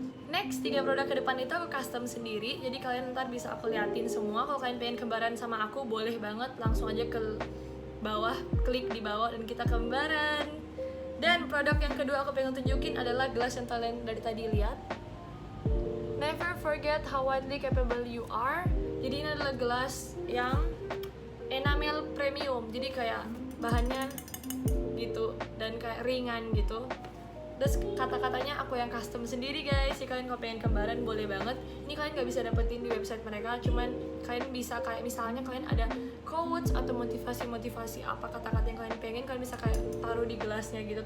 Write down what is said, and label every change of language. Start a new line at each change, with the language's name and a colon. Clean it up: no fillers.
Indonesian: Next, 3 produk ke depan itu aku custom sendiri. Jadi kalian ntar bisa aku liatin semua. Kalau kalian pengen kembaran sama aku, boleh banget, langsung aja ke bawah, klik di bawah dan kita kembaran. Dan produk yang kedua aku pengen tunjukin adalah gelas yang kalian dari tadi lihat.
English: Never forget how widely capable you are.
Indonesian: Jadi ini adalah gelas yang enamel premium. Jadi kayak bahannya gitu dan kayak ringan gitu. Terus kata-katanya aku yang custom sendiri, guys. Jadi kalian kalau pengen kembaran boleh banget. Ini kalian gak bisa dapetin di website mereka, cuman kalian bisa kayak misalnya kalian ada quotes atau motivasi apa kata-kata yang kalian pengen, kalian bisa kayak taruh di gelasnya gitu.